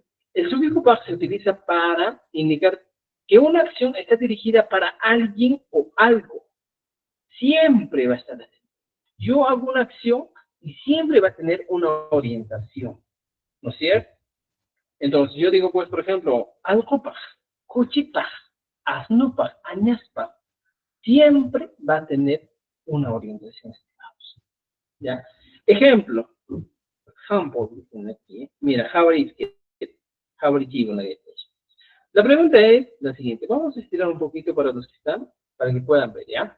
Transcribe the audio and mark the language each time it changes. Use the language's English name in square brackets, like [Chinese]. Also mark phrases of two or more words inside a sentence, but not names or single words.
[Spanish] El sufijo par se utiliza para indicar que una acción está dirigida para alguien o algo. Siempre va a estar así. Yo hago una acción y siempre va a tener una orientación. ¿No es cierto? Entonces yo digo, pues, por ejemplo, [Quechua] alcopaj, cochipaj, asnupaj, añaspaj, [Spanish] siempre va a tener una orientación. ¿Ya? Ejemplo, dicen aquí, mira, la pregunta es la siguiente, vamos a estirar un poquito para los que están, para que puedan ver, ¿ya?